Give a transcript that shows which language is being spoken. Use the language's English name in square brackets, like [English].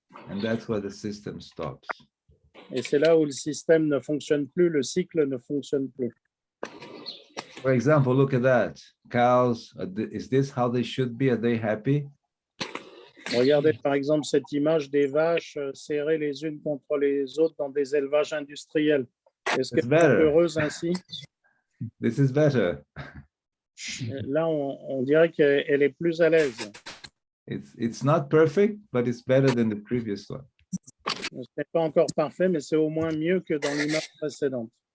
[English] And that's where the system stops. [French] Et c'est là où le système ne fonctionne plus, le cycle ne fonctionne plus. [English] For example, look at that. Cows, is this how they should be? Are they happy? [French] Regardez par exemple cette image des vaches serrées les unes contre les autres dans des élevages industriels. Est-ce qu'elles sont heureuses ainsi? [English] This is better. [French] Là, on dirait qu'elle est plus à l'aise. [English] It's not perfect, but it's better than the previous one. [French] Ce n'est pas encore parfait, mais c'est au moins mieux que dans l'image précédente.